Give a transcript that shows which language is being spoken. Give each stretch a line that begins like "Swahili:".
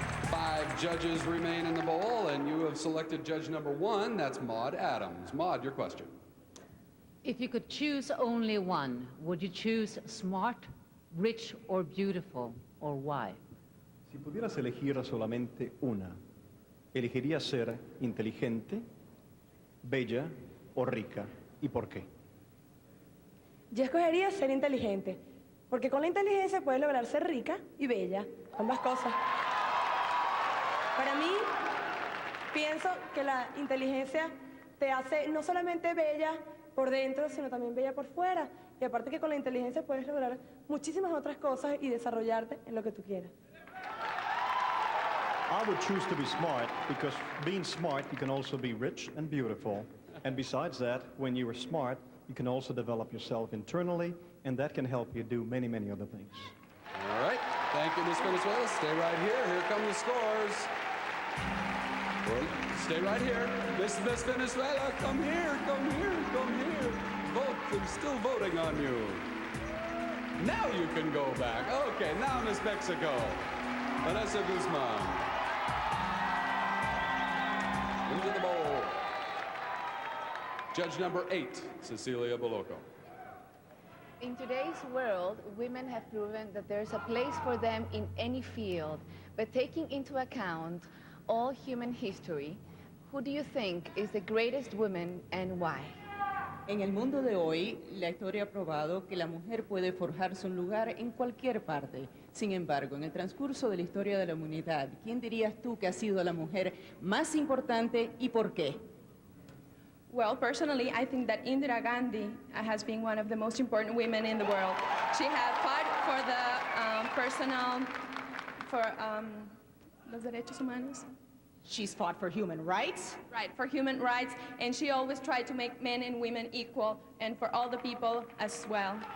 English: 5 judges remain in the bowl, and you have selected judge number 1. That's Maud Adams. Maud, your question. If you could choose only one, would you choose smart, rich, or beautiful, or why?
Spanish: Si pudieras elegir solamente una, ¿elegirías ser inteligente, bella o rica? ¿Y por qué? Yo escogería ser inteligente, porque con la inteligencia puedes lograr ser rica y bella, ambas cosas. Para mí, pienso que la inteligencia te hace no solamente bella por dentro, sino también bella por fuera. Y aparte que con la inteligencia puedes lograr muchísimas otras cosas y desarrollarte en lo que tú quieras.
English: I would choose to be smart because being smart, you can also be rich and beautiful. And besides that, when you are smart, you can also develop yourself internally, and that can help you do many, many other things. All right, thank you, Miss Venezuela. Stay right here. Here come the scores. Well, stay right here. Miss Venezuela, come here, come here, come here. Vote, I'm still voting on you. Now you can go back. Okay, now Miss Mexico, Vanessa Guzman. Into the bowl. Judge number 8, Cecilia Boloco. In today's world, women have proven that there's a place for them in any field, but taking into account all human history, who do you think is the greatest woman and why?
Spanish: En el mundo de hoy, la historia ha probado que la mujer puede forjarse un lugar en cualquier parte. Sin embargo, en el transcurso de la historia de la humanidad, ¿quién dirías tú que ha sido la mujer más importante y por qué?
English: Well, personally, I think that Indira Gandhi has been one of the most important women in the world. She had fought for the
Spanish: los derechos humanos.
English: She's fought for human rights. Right, for human rights, and she always tried to make men and women equal, and for all the people as well.